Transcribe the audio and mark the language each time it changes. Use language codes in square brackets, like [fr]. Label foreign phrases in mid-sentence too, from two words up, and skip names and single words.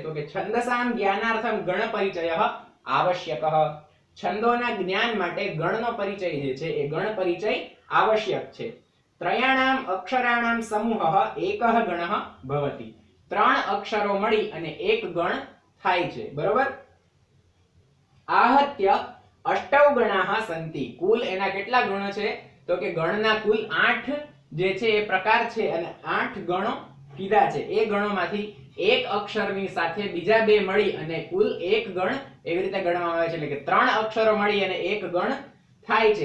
[gu] તો કે [sa] છંદસામ જ્ઞાનાર્થમ ગણ પરિચય આવશ્યક. [gu] છંદોના જ્ઞાન માટે ગણનો પરિચય જે છે એ ગણ પરિચય આવશ્યક છે. [sa] ત્રયાણામ અક્ષરાણામ સમૂહ એકઃ ગણઃ ભવતિ. [gu] ત્રણ અક્ષરો મળી અને એક ગણ થાય છે. બરોબર? [sa] आहत्य अष्टौ गणाः सन्ति. [gu] કુલ એના કેટલા ગણો છે? તો કે ગણના કુલ 8 જે છે એ પ્રકાર છે અને 8 ગણો કીધા છે. એ ગણોમાંથી એક અક્ષરની સાથે બીજા બે મળી અને કુલ એક ગણ એવી રીતે ગણવામાં આવે છે. એટલે કે ત્રણ અક્ષરો મળી અને એક ગણ થાય છે.